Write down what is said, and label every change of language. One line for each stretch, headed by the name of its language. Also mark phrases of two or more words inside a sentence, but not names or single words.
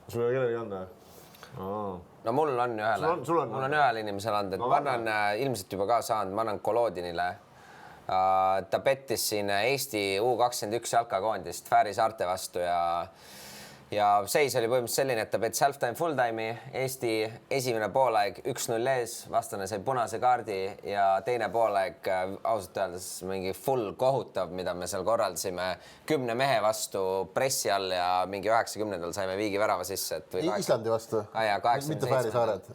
Estonian: Sul ei ole kellegi anda? No mul on ühele. Mul on ühele inimesele anda, et ma annan ilmselt juba ka saanud, ma annan Kolodinile. Ta pettis siin Eesti U21 jalkakoondist Fääri saarte vastu ja seis oli põhimõtteliselt selline, et ta pettis
English: half-time full-time'i,
Estonian: Eesti esimene poolaeg 1-0 ees, vastane sai punase kaardi ja teine poolaeg ausalt öeldes mingi full kohutav, mida me seal korraldasime 10 mehe vastu pressi all ja mingi 90-ndal saime viigi värava sisse. Islandi vastu? Mitte Fääri saared?